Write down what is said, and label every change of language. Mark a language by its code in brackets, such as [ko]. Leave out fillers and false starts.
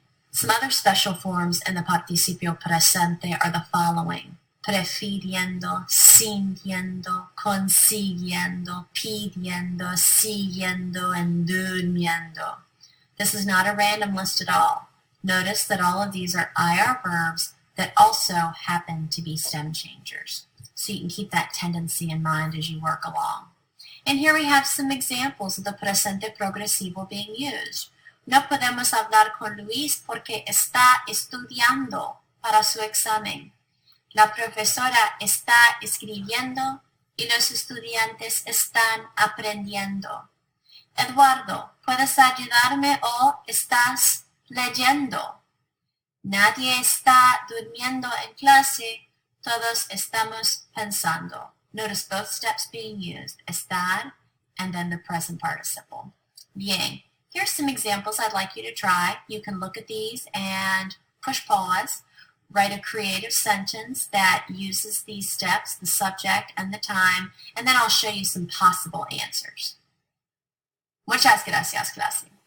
[en] Some other special forms in the participio presente are the following: prefiriendo, sintiendo, consiguiendo, pidiendo, siguiendo, and durmiendo. This is not a random list at all. Notice that all of these are IR verbs that also happen to be stem changers. So you can keep that tendency in mind as you work along. And here we have some examples of the presente progresivo being used. [es] No podemos hablar con Luis porque está estudiando para su examen. La profesora está escribiendo y los estudiantes están aprendiendo. Eduardo, ¿puedes ayudarme o estás leyendo? Nadie está durmiendo en clase, todos estamos pensando. [en] Notice both steps being used, estar and then the present participle. [es] Bien. [en] Here's some examples I'd like you to try. You can look at these and push pause, write a creative sentence that uses these steps, the subject and the time, and then I'll show you some possible answers. [es] Muchas gracias, clase.